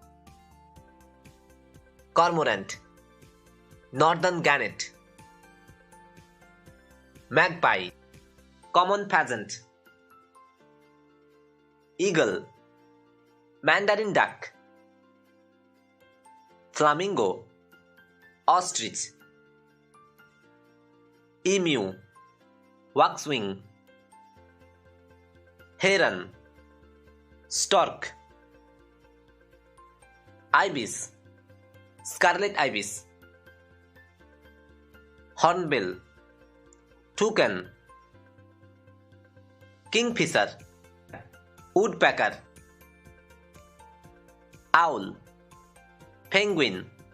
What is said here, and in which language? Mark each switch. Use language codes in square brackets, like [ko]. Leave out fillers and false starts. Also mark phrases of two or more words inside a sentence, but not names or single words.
[en] cormorant, northern gannet, magpie, common pheasant, eagle, mandarin duck, flamingo, ostrich, emu, waxwing, heron, stork, ibis, scarlet ibis, hornbill, toucan, kingfisher, woodpecker, owl, penguin,